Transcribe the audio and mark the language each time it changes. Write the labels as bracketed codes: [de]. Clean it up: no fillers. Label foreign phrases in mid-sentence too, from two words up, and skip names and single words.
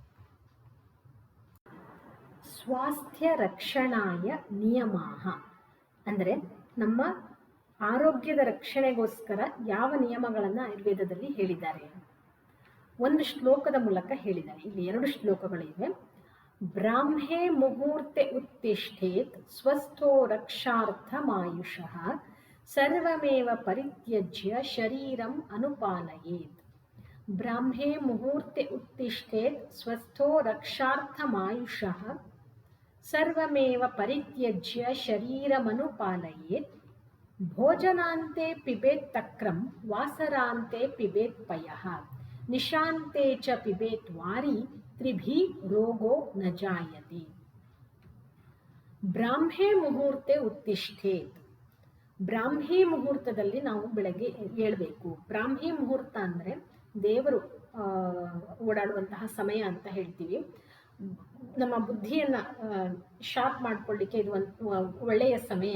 [sa] ಸ್ವಾಸ್ಥ್ಯ ರಕ್ಷಣಾಯ ನಿಯಮಾಹ [kn] ಅಂದರೆ ನಮ್ಮ ಆರೋಗ್ಯದ ರಕ್ಷಣೆಗೋಸ್ಕರ ಯಾವ ನಿಯಮಗಳನ್ನು ಆಯುರ್ವೇದದಲ್ಲಿ ಹೇಳಿದ್ದಾರೆ, ಒಂದು ಶ್ಲೋಕದ ಮೂಲಕ ಹೇಳಿದ್ದಾರೆ. ಇಲ್ಲಿ 2 ಶ್ಲೋಕಗಳಿವೆ. [sa] ಬ್ರಾಹ್ಮೇ ಮುಹೂರ್ತೆ ಉತ್ತಿಷ್ಠೇತ್ ಸ್ವಸ್ಥೋ ರಕ್ಷಾರ್ಥಮಾಯುಷಃ ಸರ್ವಮೇವ ಪರಿತ್ಯಜ್ಯ ಶರೀರಂ ಅನುಪಾಲಯೇತ್. ಬ್ರಾಹ್ಮೇ ಮುಹೂರ್ತೆ ಉತ್ತಿಷ್ಠೇತ್ ಸ್ವಸ್ಥೋ ರಕ್ಷಾರ್ಥಮಾಯುಷಃ ಸರ್ವಮೇವ ಪರಿತ್ಯಜ್ಯ ಶರೀರಮನುಪಾಲಯೇತ್. ಭೋಜನಾಂತೆ ಪಿಬೇತ್ ತಕ್ರಂ ವಾಸರಾಂತೆ ಪಿಬೇತ್ ಪಯಃ ನಿಶಾಂತೆ ಚ ಪಿಬೇತ್ ವಾರಿ ತ್ರಿಭಿ ರೋಗೋ ನ ಜಾಯತೆ. ಬ್ರಾಹ್ಮೇ ಮುಹೂರ್ತೆ ಉತ್ತಿಷ್ಠೇತ್. [kn] ಬ್ರಾಹ್ಮಿ ಮುಹೂರ್ತದಲ್ಲಿ ನಾವು ಬೆಳಗ್ಗೆ ಏಳಬೇಕು. ಬ್ರಾಹ್ಮಿ ಮುಹೂರ್ತ ಅಂದರೆ ದೇವರು ಓಡಾಡುವಂತಹ ಸಮಯ ಅಂತ ಹೇಳ್ತೀವಿ. ನಮ್ಮ ಬುದ್ಧಿಯನ್ನು ಶಾರ್ಪ್ ಮಾಡ್ಕೊಳ್ಳಿಕ್ಕೆ ಇದು ಒಂದು ಒಳ್ಳೆಯ ಸಮಯ.